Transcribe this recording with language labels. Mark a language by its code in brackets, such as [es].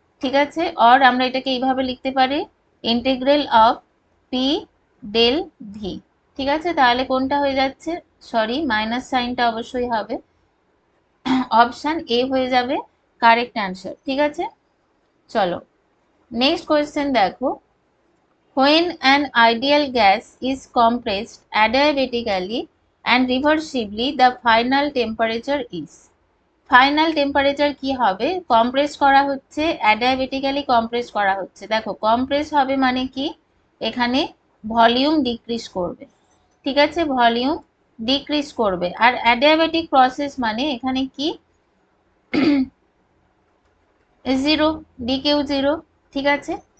[bn] ঠিক আছে, আর আমরা এটাকে এইভাবে লিখতে পারি, integral of P del V. ঠিক আছে, তাহলে কোনটা হয়ে যাচ্ছে, সরি মাইনাস সাইনটা অবশ্যই হবে, অপশন এ হয়ে যাবে কারেক্ট অ্যান্সার। ঠিক আছে, চলো নেক্সট কোয়েশ্চেন দেখো, [en] when an ideal gas is compressed adiabatically and reversibly the final temperature is, [bn] final temperature কি হবে, কম্প্রেস করা হচ্ছে, [en] Adiabatically compress করা হচ্ছে। [bn] দেখো কম্প্রেস হবে মানে কি, এখানে ভলিউম ডিক্রিজ করবে, ঠিক আছে, ভলিউম ডিক্রিজ করবে। আর অ্যাডিয়াবেটিক প্রসেস মানে এখানে কি, জিরো, ডিকিউ জিরো, ঠিক আছে।